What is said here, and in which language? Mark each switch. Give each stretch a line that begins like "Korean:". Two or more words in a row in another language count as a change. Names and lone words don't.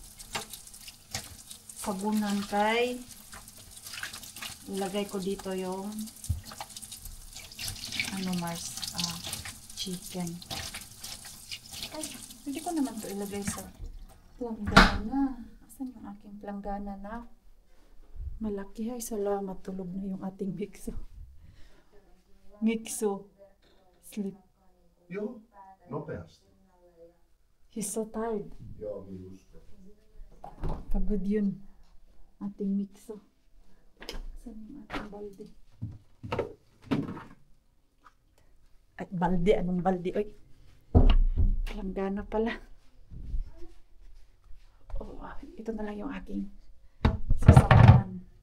Filipino: Sabunan kay ilagay ko dito yung Mars, chicken. Ay, hindi ko naman to ilagay sa planggana. Asan yung aking planggana na? Malaki, ay salamat, tulog na yung ating mixo.
English: Sleep.
Finnish: Joo, nopeasti.
English: He's so tired.
Finnish: Joo, minusta.
Filipino: Pagod yun. Ating mixo. Saan yung ating balde? Ay, balde. Anong balde? Oy. Langgana pala. Oh, ito na lang yung aking sasamahan.